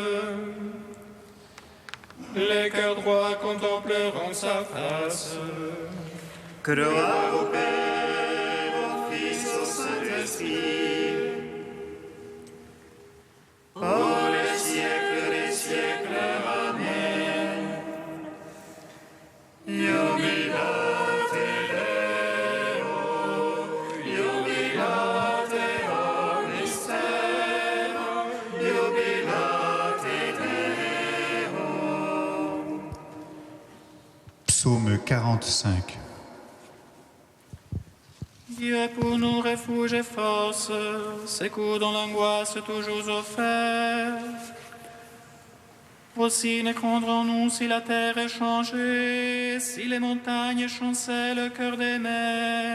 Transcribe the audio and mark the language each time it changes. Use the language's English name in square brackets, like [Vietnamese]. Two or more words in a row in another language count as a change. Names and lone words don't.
[French] Les cœurs droits contempleront sa face. Gloire au Père, au Fils, au Saint-Esprit. Pour les siècles des siècles. Amen. [Latin] Jubilate Deo, jubilate omnis terra, jubilate Deo. [French] Psaume 45. Dieu est pour nous refuge et force, secours dans l'angoisse toujours offert. Aussi ne craindrons-nous si la terre est changée, si les montagnes chancellent le cœur des mers.